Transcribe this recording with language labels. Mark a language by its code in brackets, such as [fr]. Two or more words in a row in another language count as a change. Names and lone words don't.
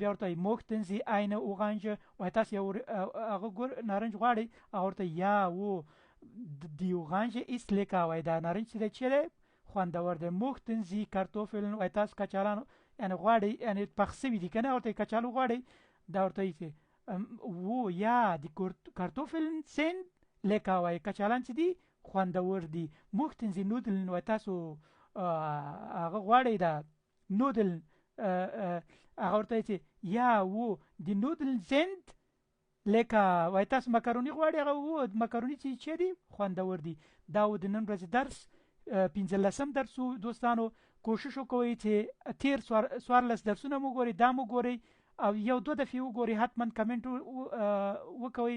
[ps] بیا ورته وای [de] Mochten Sie eine Orange? [ps] وای تاسو یو هغه ګور نارنج غواړئ هغه ورته یا و [de] Die Orange ist lecker. [ps] وای دا نارنج چې دی چې دی خوندور ده. [de] Mochten Sie Kartoffeln? [ps] وای تاسو کچالان یعنی غواړئ یعنی پخ سوي دي که نه ورته کچالو غواړئ دا ورته وایي چې و یا [de] die Kartoffeln sind lecker. [ps] وای کچالان چې دي خوندور دي. [de] Mochten Sie Nudeln? [ps] وای تاسو هغه غواړئ دا نودل هغه ورته وایي چې یا و [de] die Nudeln sind lecker. [ps] وای تاسو مکروني غواړئ هغه و مکروني چې دي خوندور دي. دا و د نن ورځې درس 15 درس و دوستانو. کوشش وکوئ چې تیر 14 درسونه مو ګورئ دا مو ګورئ او یو دو دفعې وګورئ حتما کمنټ وکوئ.